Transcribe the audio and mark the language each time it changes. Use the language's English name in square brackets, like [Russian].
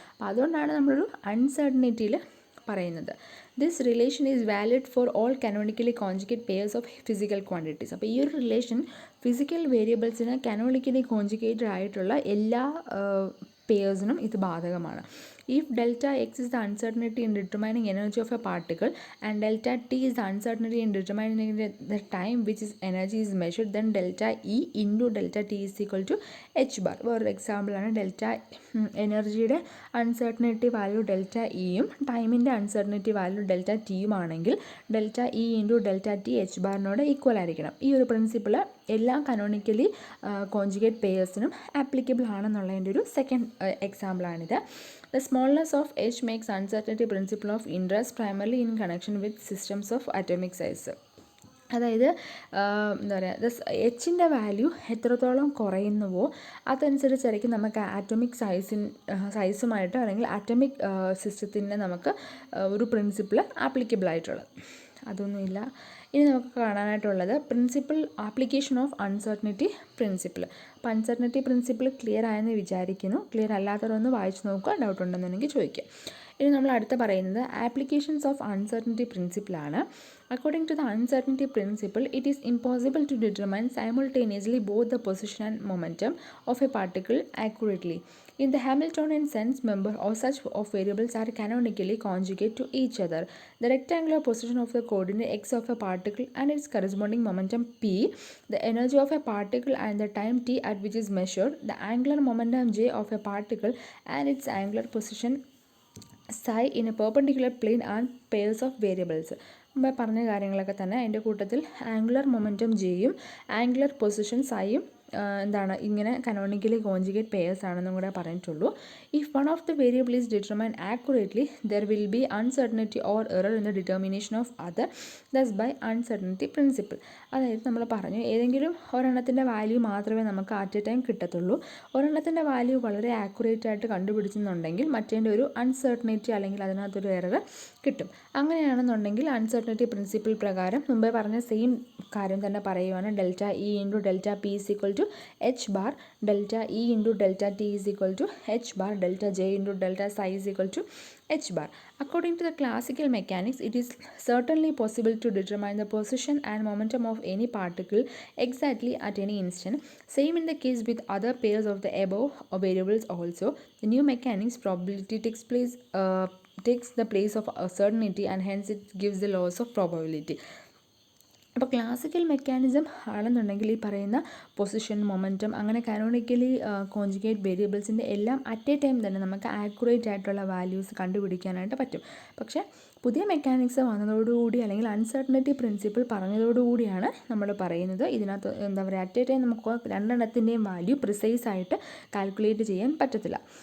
[Malayalam] അപ്പോൾ അതുകൊണ്ടാണ് നമ്മളൊരു അൺസർട്ടനിറ്റിയിൽ പറയുന്നത്. [English] This relation is valid for all canonically conjugate pairs of physical quantities. [Malayalam] അപ്പോൾ ഈ ഒരു റിലേഷൻ ഫിസിക്കൽ വേരിയബിൾസിന് കാനോണിക്കലി കോൺജുഗേറ്റഡ് ആയിട്ടുള്ള എല്ലാ പെയേഴ്സിനും ഇത് ബാധകമാണ്. [English] If delta x is the uncertainty in determining energy of a particle and delta t is the uncertainty in determining the time which is energy is measured, then delta E into delta t is equal to h bar. [Malayalam] വേറൊരു എക്സാമ്പിളാണ് delta എനർജിയുടെ uncertainty value delta ഇയും ടൈമിൻ്റെ uncertainty value delta ടിയും ആണെങ്കിൽ delta E into delta T H ബാറിനോട് equal ആയിരിക്കണം. ഈ ഒരു principle എല്ലാ കനോണിക്കലി കോൺജുഗേറ്റ് പെയേഴ്സിനും ആപ്ലിക്കബിൾ ആണെന്നുള്ളതിൻ്റെ ഒരു second എക്സാമ്പിളാണിത്. [English] The smallness of h makes uncertainty principle of interest primarily in connection with systems of atomic size. [Malayalam] അതായത് എന്താ പറയുക, എച്ചിൻ്റെ വാല്യൂ എത്രത്തോളം കുറയുന്നുവോ അതനുസരിച്ചായിരിക്കും നമുക്ക് ആറ്റോമിക് സൈസുമായിട്ട് അല്ലെങ്കിൽ ആറ്റോമിക് സിസ്റ്റത്തിന് നമുക്ക് ഒരു പ്രിൻസിപ്പിൾ ആപ്ലിക്കബിൾ ആയിട്ടുള്ളത്. അതൊന്നുമില്ല. ഇനി നമുക്ക് കാണാനായിട്ടുള്ളത് principle application of uncertainty principle. അപ്പോൾ അൺസർട്ടനിറ്റി പ്രിൻസിപ്പിൾ ക്ലിയർ ആയെന്ന് വിചാരിക്കുന്നു. ക്ലിയർ അല്ലാത്തവരൊന്ന് വായിച്ച് നോക്കുക, ഡൗട്ട് ഉണ്ടെന്നുണ്ടെങ്കിൽ ചോദിക്കുക. ഇനി നമ്മൾ അടുത്ത് പറയുന്നത് applications of uncertainty പ്രിൻസിപ്പിളാണ്. [English] According to the uncertainty principle, it is impossible to determine simultaneously both the position and momentum of a particle accurately. In the Hamiltonian sense, members of such of variables are canonically conjugate to each other. The rectangular position of the coordinate x of a particle and its corresponding momentum p, the energy of a particle and the time t at which is measured, the angular momentum j of a particle and its angular position psi in a perpendicular plane and pairs of variables. [Malayalam] മുമ്പേ പറഞ്ഞ കാര്യങ്ങളൊക്കെ തന്നെ. അതിൻ്റെ കൂട്ടത്തിൽ angular momentum ജെയും angular position സൈയും എന്താണ് ഇങ്ങനെ കനോണിക്കലി conjugate pairs ആണെന്നും കൂടെ പറഞ്ഞിട്ടുള്ളൂ. [English] If one of the variable is determine accurately there will be uncertainty or error in the determination of other, thus by uncertainty principle. [Malayalam] അതായത് നമ്മൾ പറഞ്ഞു ഏതെങ്കിലും ഒരെണ്ണത്തിൻ്റെ വാല്യൂ മാത്രമേ നമുക്ക് അറ്റ് എ ടൈം കിട്ടത്തുള്ളൂ. ഒരെണ്ണത്തിൻ്റെ വാല്യൂ വളരെ ആക്യുറേറ്റ് ആയിട്ട് കണ്ടുപിടിച്ചെന്നുണ്ടെങ്കിൽ മറ്റേൻ്റെ ഒരു അൺസർട്ടനിറ്റി അല്ലെങ്കിൽ അതിനകത്തൊരു എറർ കിട്ടും. അങ്ങനെയാണെന്നുണ്ടെങ്കിൽ അൺസർട്ടനിറ്റി പ്രിൻസിപ്പിൾ പ്രകാരം മുമ്പേ പറഞ്ഞ സെയിം കാര്യം തന്നെ പറയുവാണ്. [English] Delta E into delta P is equal to H bar, delta E into delta T is equal to H bar, delta J into delta psi is equal to H bar. According to the classical mechanics, it is certainly possible to determine the position and momentum of any particle exactly at any instant. Same in the case with other pairs of the above variables also. The new mechanics probability takes the place of certainty and hence it gives the laws of probability. [Malayalam] അപ്പോൾ classical mechanism ആണെന്നുണ്ടെങ്കിൽ ഈ പറയുന്ന position, momentum അങ്ങനെ കാനോണിക്കലി conjugate വേരിയബിൾസിൻ്റെ എല്ലാം at A time തന്നെ നമുക്ക് accurate ആയിട്ടുള്ള values കണ്ടുപിടിക്കാനായിട്ട് പറ്റും. പക്ഷേ പുതിയ മെക്കാനിക്സ് വന്നതോടുകൂടി അല്ലെങ്കിൽ അൺസർട്ടനിറ്റി പ്രിൻസിപ്പിൾ പറഞ്ഞതോടുകൂടിയാണ് നമ്മൾ പറയുന്നത് ഇതിനകത്ത് എന്താ പറയുക അറ്റ് എ ടൈം നമുക്ക് രണ്ടെണ്ണത്തിൻ്റെയും വാല്യൂ പ്രിസൈസ് ആയിട്ട് കാൽക്കുലേറ്റ് ചെയ്യാൻ പറ്റത്തില്ല.